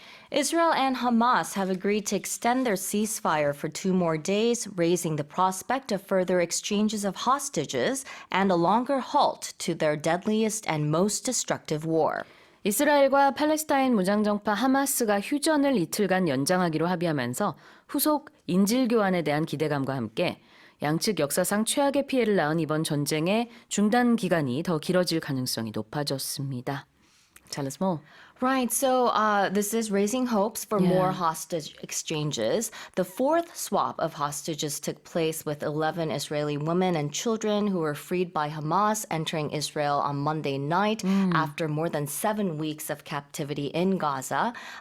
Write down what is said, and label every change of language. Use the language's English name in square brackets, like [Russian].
[English] Israel and Hamas have agreed to extend their ceasefire for 2 more days, raising the prospect of further exchanges of hostages and a longer halt to their deadliest and most destructive war. [Korean] 이스라엘과 팔레스타인 무장정파 하마스가 휴전을 이틀간 연장하기로 합의하면서 후속 인질 교환에 대한 기대감과 함께 양측 역사상 최악의 피해를 낳은 이번 전쟁의 중단 기간이 더 길어질 가능성이 높아졌습니다. [English] Tell us more. Right, so this is raising hopes for more hostage exchanges. The fourth swap of hostages took place with 11 Israeli women and children who were freed by Hamas entering Israel on Monday night after more than 7 weeks of captivity in Gaza.